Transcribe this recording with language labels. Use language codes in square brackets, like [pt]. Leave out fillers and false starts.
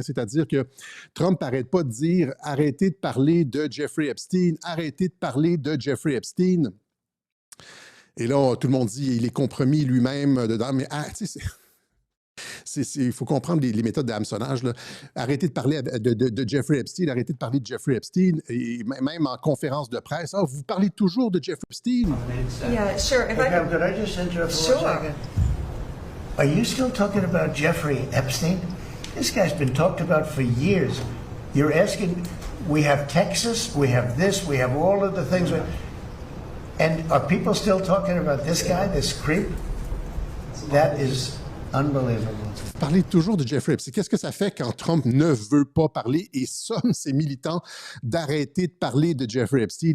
[fr] C'est-à-dire que Trump n'arrête pas de dire « Arrêtez de parler de Jeffrey Epstein, arrêtez de parler de Jeffrey Epstein ». Et là, tout le monde dit « Il est compromis lui-même dedans ». Mais il faut comprendre les méthodes d'hameçonnage. Arrêtez de parler de Jeffrey Epstein, arrêtez de parler de Jeffrey Epstein. Et même en conférence de presse, « vous parlez toujours de Jeffrey Epstein ». [en] Yeah, sure. Hey, Pam, could I just interrupt for 1 second? Are you still talking about Jeffrey Epstein? This guy's been talked about for years. You're asking, we have Texas, we have this, we have all of the things. And are people still talking about this guy, this creep? That is unbelievable. [fr] Vous parlez toujours de Jeffrey Epstein. Qu'est-ce que ça fait quand Trump ne veut pas parler et somme ses militants d'arrêter de parler de Jeffrey Epstein?